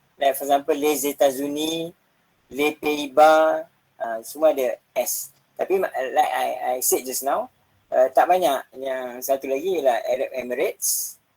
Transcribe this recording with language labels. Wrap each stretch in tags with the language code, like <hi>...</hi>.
<en>Like for example, les États-Unis, les Pays-Bas,</en> <ms>semua ada S. Tapi</ms> <en>like I said just now,</en> <ms>tak banyak. Yang satu lagi ialah Arab Emirates.</ms>